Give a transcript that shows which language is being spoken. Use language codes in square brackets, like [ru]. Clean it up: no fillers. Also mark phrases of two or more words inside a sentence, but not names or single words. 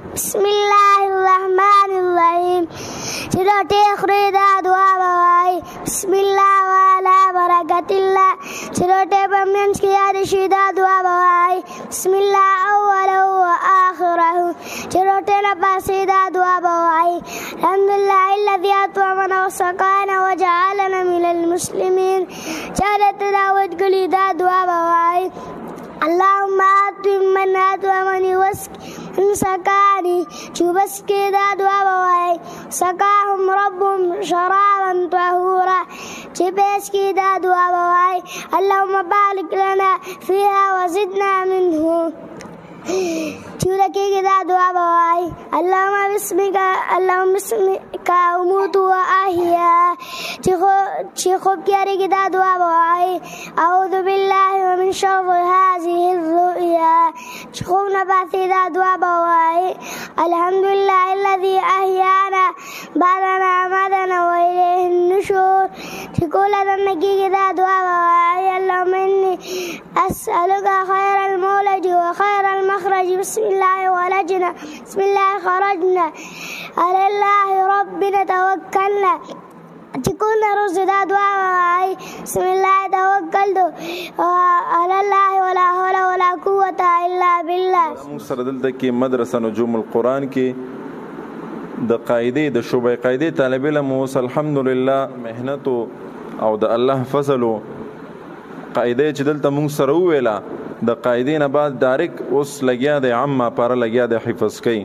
[ar] بسم الله الرحمن الرحیم [ps] چې روټۍ خورې دا دعا به وایي [ar] بسم الله وعلى برکت الله [ps] چې روټۍ په منځ کې یاد شي دا دعا به وایي [ar] بسم الله اوله وآخره [ps] چې روټۍ نه پاسې دا دعا به وایي الحمدلله [ar] الذي اطعمنا وسقانا وجعلنا من المسلمین [ps] چې هلته دعوت کړي دا دعا به وایي [ar] اللهم اطعم من اطعمني واسق من سقاني [ps] چې بس کې دا دعا به وایي [ar] سقاهم ربهم شرابا طهورا [ps] چې بس کې دا دعا به وایي [ar] اللهم بارک لنا فيها وزدنا منه [ps] چې ورکېږي دا دعا به وایي [ar] اللهم بسمك اموت واحیا [ps] چې خوب تیارېږي دا دعا به وایي [ar] اعوذ بالله ومن شر هذه الرؤيا [ps] چې خوب نه پاسې دا دعا به وایي [ar] الحمدلله الذي احیانا بعد ما اماتنا والیه النشور [ps] چې کله دننه کېږي دا دعا به وایي [ar] اللهم انی اسألك خير المولد وخير المخرج بسم الله ولجنا بسم الله خرجنا على الله ربنا توكلنا [ps] چې کله روز دا دعا وایي [ar] بسم الله توکلت على الله ولا حول ولا قوة الا بالله. [ps] موږ سره دلته کې مدرسه نجوم القرآن کې د قاعدې د شعبې قاعدې طالب علم اوس الحمدلله محنت او د الله فضل قاعدې چې دلته موږ سره وویله د قاعدې نه بعد ډایرک اوس لګیا دی عامه پاره لګیا دی حفظ کوي